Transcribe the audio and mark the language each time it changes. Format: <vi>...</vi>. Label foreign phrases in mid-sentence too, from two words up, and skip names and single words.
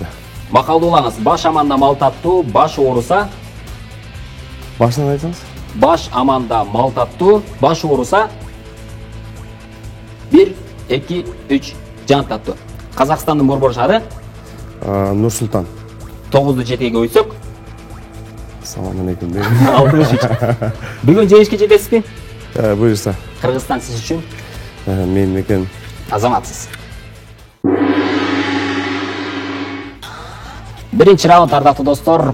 <ky>Макалдуулаңыз: баш аманда мал таттуу, баш ооруса? Башынан айтсаңыз? Баш аманда мал таттуу, баш ооруса? 1 2 3 жан таттуу. Казакстандын борбор шаары? Нур Султан.</ky> <tr>9'du 7'ye koysak?</tr> <ky>Салам алейкум. 63. Бүгүн жеңишке жетесизби? Буюрса. Кыргызстан сиз үчүн? Мен мекен. Азаматсыз. Биринчи раунд, ардактуу достор.</ky>